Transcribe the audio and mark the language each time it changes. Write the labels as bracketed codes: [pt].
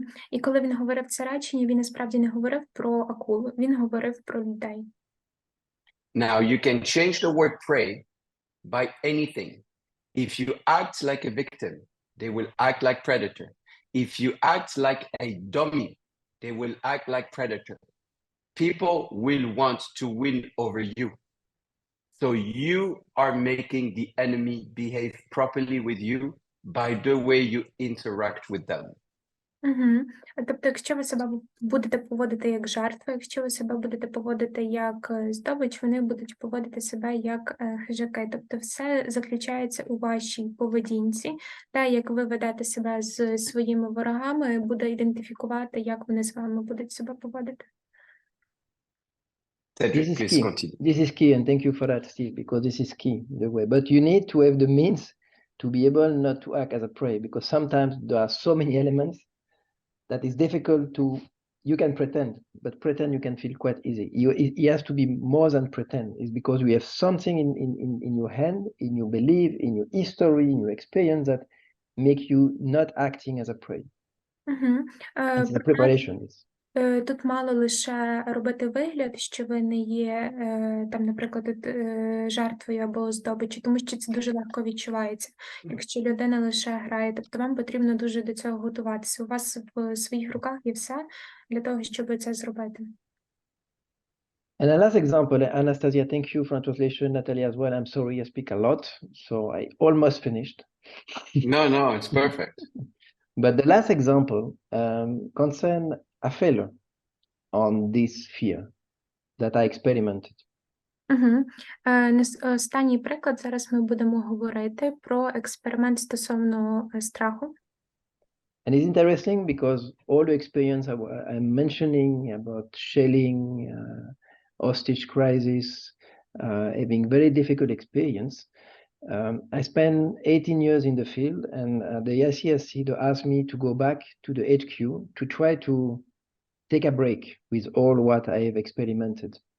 [uk] І коли він говорив це речення, він насправді не говорив про акулу, він говорив про людей. [en] Now, you can change the word pray by anything. If you act like a victim, they will act like predator. If you act like a dummy, they will act like predator. People will want to win over you. So you are making the enemy behave properly with you by the way you interact with them. [uk] Тобто, якщо ви себе будете поводити як жертва, якщо ви себе будете поводити як здобич, вони будуть поводити себе як хижаки. Тобто все заключається у вашій поведінці. Те, як ви ведете себе з своїми ворогами, буде ідентифікувати, як вони з вами будуть себе поводити. [en] Cedric, This is please key. continue. This is key, and thank you for that, Steve, because this is key, the way. But you need to have the means to be able not to act as a prey, because sometimes there are so many elements that it's difficult to, you can pretend, but pretend you can feel quite easy. It has to be more than pretend. It's because we have something in your hand, in your belief, in your history, in your experience that make you not acting as a prey. It's the preparation. [uk] Тут мало лише робити вигляд, що ви не є, там, наприклад, жертвою або здобиччю, тому що це дуже легко відчувається, якщо людина лише грає. Тобто вам потрібно дуже до цього готуватися. У вас в своїх руках є все для того, щоб це зробити. [en] And the last example, Anastasia, thank you for translation. Natalia as well. I'm sorry, I speak a lot, so I almost finished. No, it's perfect. But the last example concern a failure on this fear that I experimented. [uk] Останній приклад, зараз ми будемо говорити про експеримент стосовно страху. [en] And it's interesting because all the experience I'm mentioning about shelling, hostage crisis, having very difficult experience, I spent 18 years in the field, and the ICSC asked me to go back to the HQ to try to take a break with all what I have experimented.